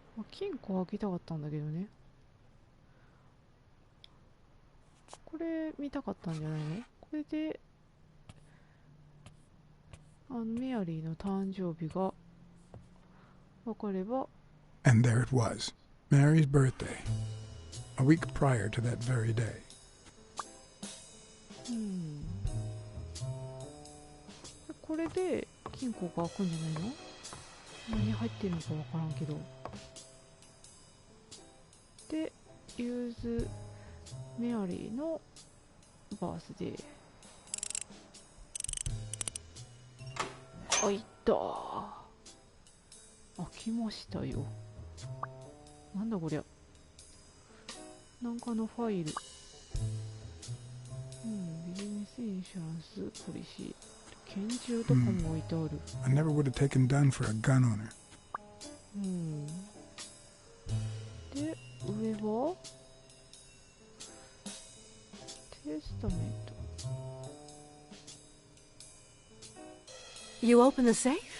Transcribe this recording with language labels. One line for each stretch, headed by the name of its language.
Japanese: 金庫開けたかったんだけどね。これ見たかったんじゃないの？これでメアリーの誕生日が分かれば。
English: And there it was, Mary's birthday, a week prior to that very day.
Japanese: これで金庫が開くんじゃないの？何入ってるのか分からんけど。
English: で、ユーズ・メアリーのバースデー。
Japanese: 開いた。開きましたよ。なんだこりゃ。なんかのファイル。
English: ビジネスインシュランスポリシー。
Japanese: 拳銃とかも置いてある。
English: I never would have taken gun for a gun owner.
Japanese: で、上はテスタメント。
English: You open the safe?